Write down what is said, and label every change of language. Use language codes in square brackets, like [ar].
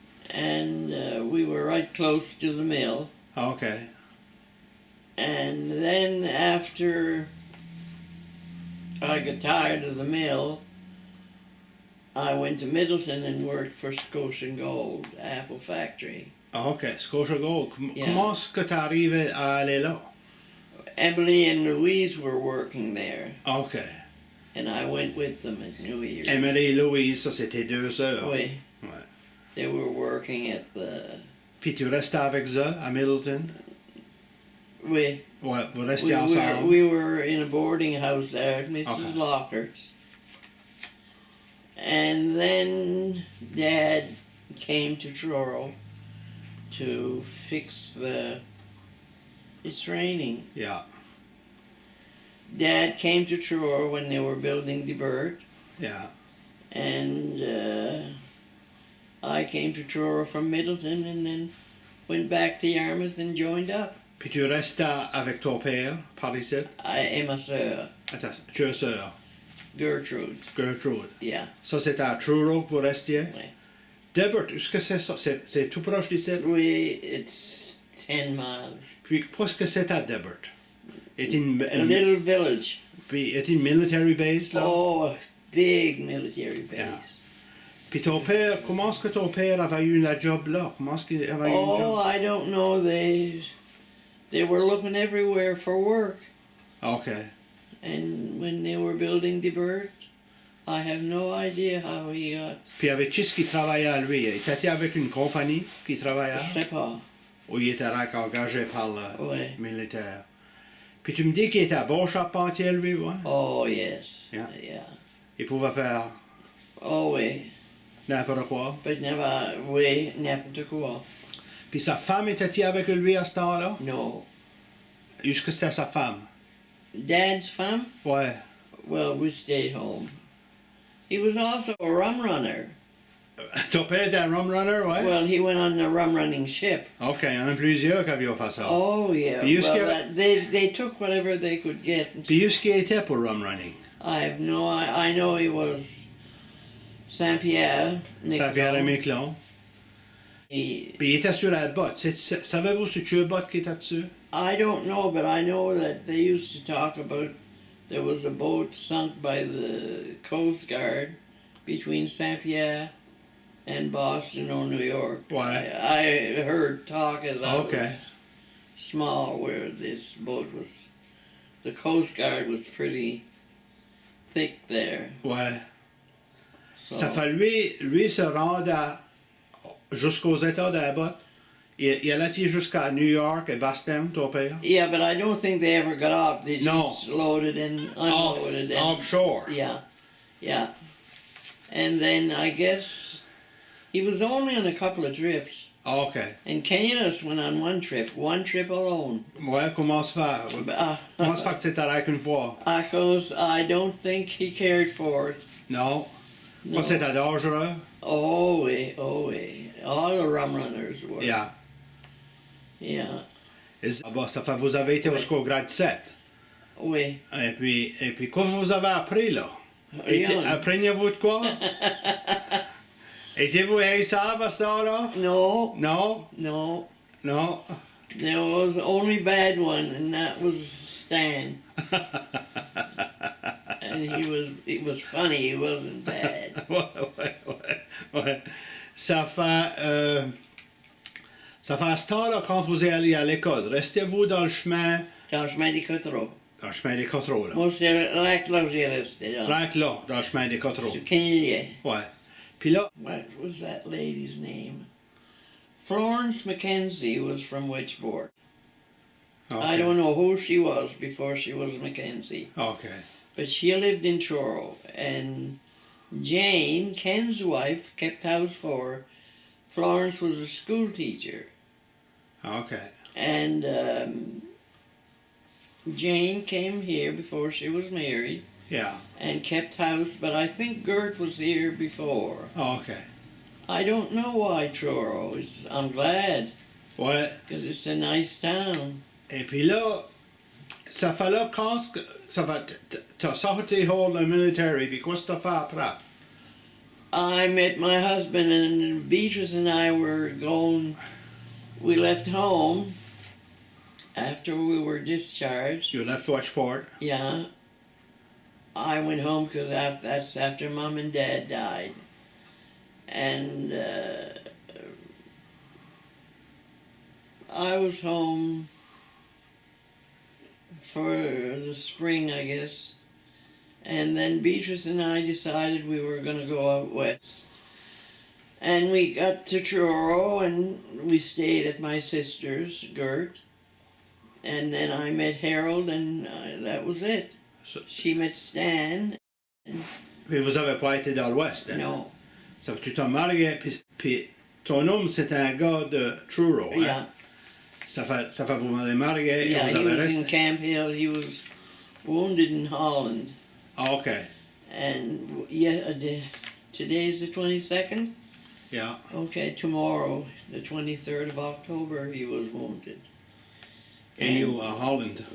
[en] And we were right close to the mill. Okay. And then after I got tired of the mill, I went to Middleton and worked for Scotian Gold, Apple Factory. Okay. Scotia Gold. Yeah. [fr] Comment est-ce que tu arrives à aller là? [en] Emily and Louise were working there, Okay. and I went with them at New Year's. [fr] Emily et Louise, ça c'était 2 sœurs. Oui. Ouais. [en] They were working at the... [fr] Puis tu restais avec eux à Middleton? Oui. Ouais, vous restiez ensemble? [en] We were in a boarding house there at Mrs. Okay. Lockhart's. And then Dad came to Truro to fix it's raining. Yeah. Dad came to Truro when they were building the Bird, Yeah. and I came to Truro from Middleton and then went back to Yarmouth and joined up. [fr] Puis tu restais avec ton père par ici? Et ma sœur, Attends, deux sœurs. Gertrude. Gertrude. [en] Yeah. [fr] Ça c'était à Truro que vous restiez? Oui. Debert, est-ce que c'est ça? C'est tout proche d'ici? [en] Oui, it's 10 miles. [fr] Puis qu'est-ce que c'est à Debert? Est une, [en] A little village. [fr] puis est une military base là? [en] Oh, a big military base. Yeah. [fr] Puis ton père, comment est-ce que ton père avait eu la job là? Comment est-ce qu'il avait eu une Oh, job? [en] I don't know. They were looking everywhere for work. Okay. And when they were building the Bird, I have no idea how he got. [fr] Puis avec qui est-ce qu'il travaillait à lui? Il était avec une compagnie qui travaillait? Je sais pas. Ou il était engagé par le Ouais. militaire? Puis tu me dis qu'il était bon charpentier lui, ouais? [en] Oh, yes. Yeah. Yeah. [fr] Il pouvait faire Oh, oui. n'importe quoi. [en] But never, [fr] oui, n'importe quoi. Puis sa femme était-il avec lui à ce temps-là? [en] No. [fr] Est-ce que c'était sa femme? [en] Dad's femme? [fr] Ouais. [en] Well, we stayed home. He was also a rum runner. [fr] Ton père était un rum runner, ouais? [en] Well, he went on the rum running ship. [fr] OK, il y en a plusieurs qui avaient fait ça. [en] Oh, yeah. [fr] Puis est-ce [en] Well, they took whatever they could get. [fr] Puis est-ce qu'il était pour rum running? [en] I have no... I know he was Saint-Pierre. Saint-Pierre et Miquelon. He, [fr] Puis il était sur la botte. Savez-vous sur quelle botte qui était dessus? [en] I don't know, but I know that they used to talk about there was a boat sunk by the Coast Guard between Saint-Pierre and Boston or New York. [fr] Ouais. [en] I heard talk as I Okay. was small where this boat was... The Coast Guard was pretty thick there. [fr] Ouais. [en] So, [fr] Ça fait lui se rendre jusqu'aux États de la botte. Il allait jusqu'à New York et Boston, ton père? [en] yeah, but I don't think they ever got off. They No. just loaded and unloaded. and, Offshore. Yeah, yeah. And then I guess he was only on a couple of trips. OK. And Cornelius went on one trip alone. [fr] Ouais, comment se fait? Comment se fait que c'est allé qu'une fois? [en] Because I don't think he cared for it. [fr] Non. [en] No. [fr] Pas c'était dangereux? Oh, oui, oh, oui. [en] All the rum runners were. Yeah. Yeah. [fr] Ah bah, ça fait vous avez été jusqu'au grade 7. Oui. Et puis quoi vous avez appris là? Rien. Apprenez-vous de quoi? Étiez-vous haïssable à ce temps-là? [en] No, [fr] Non? [en] no. [fr] Non? [en] There was only bad one, and that was Stan. And he was funny, he wasn't bad. [fr] ouais. Ça fait à ce temps-là, quand vous allez à l'école, restez-vous dans le chemin, Dans le chemin des Cottreau. dans le chemin des Cottreau, là. Moi, c'est là que j'ai resté. Là. Right là, dans le chemin des Cottreau. Sur Cornelius. Ouais. Puis là, [en] What was that lady's name? Florence Mackenzie was from Witchboard. okay. I don't know who she was before she was Mackenzie. Okay. But she lived in Truro. And Jane, Ken's wife, kept house for her. Florence was a school teacher. Okay. And Jane came here before she was married. Yeah. and kept house, but I think Gert was here before. Oh, OK. I don't know why Truro. I'm glad, [fr] Ouais. [en] because it's a nice town. [fr] Et puis là, ça fait là quand ça va, t'as sorti hors le military, puis qu'est-ce que t'as fait après? [en] I met my husband, and Beatrice and I were going. We left home after we were discharged. You left Watchport? Yeah. I went home because that's after Mom and Dad died. And I was home for the spring, I guess. And then Beatrice and I decided we were going to go out west. And we got to Truro, and we stayed at my sister's, Gert. And then I met Harold, and that was it. She met Stan. [fr] Mais vous avez pas été dans l'Ouest, hein? [en] No. [fr] Ça fait que tu t'es marié, puis ton homme, c'était un gars de Truro, hein? [en] Yeah. [fr] Ça fait que vous m'avez marié, [en] Yeah, [fr] et vous [en] he [fr] avez [en] was in [fr] resté. [en] Camp Hill. He was wounded in Holland. Ah, OK. And yeah, today's the 22nd? Yeah. Okay, tomorrow, the 23rd of October, he was wounded. And you are Holland.